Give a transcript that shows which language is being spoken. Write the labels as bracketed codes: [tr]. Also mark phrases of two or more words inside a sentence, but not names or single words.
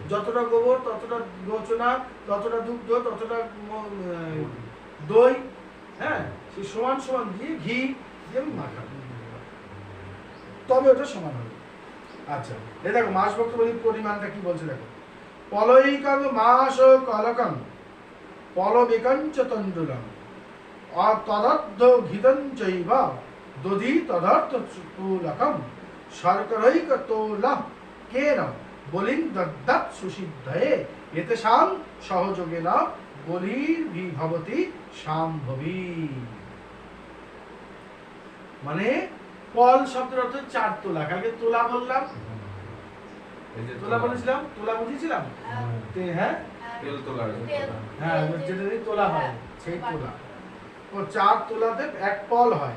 [bn] যতটা গোবর ততটা গোচনা, ততটা দুগ্ধ ততটা দই, হ্যাঁ সেই সমান সমান দিয়ে ঘি দিয়ে আমি মাখাবো, তবে ওটা সমান হবে। আচ্ছা এই দেখো মাস বক্তব্যের পরিমাণটা কি বলছে দেখো, [sa] পলৈকং মাস কলকং পলবেকঞ্চ তণ্ডুলং তদর্ধ ঘিতং চৈব দধি তদর্থ তুলকম শর্করৈক তোলঃ কেন বলিং দদ্দাৎ সুসিদ্ধয়ে এতেষাং সহযোগেন বলির্বিভবতি শাম্ভবী। [bn] মানে পল শব্দের অর্থ 4 তোলা। কালকে তোলা বললাম, এই যে তোলা বলেছিলাম, তোলা বুঝিয়েছিলাম। হ্যাঁ তেল তোলা, হ্যাঁ যেটা দিয়ে তোলা হয় সেই তোলা। ও 4 তোলাতে 1 পল হয়।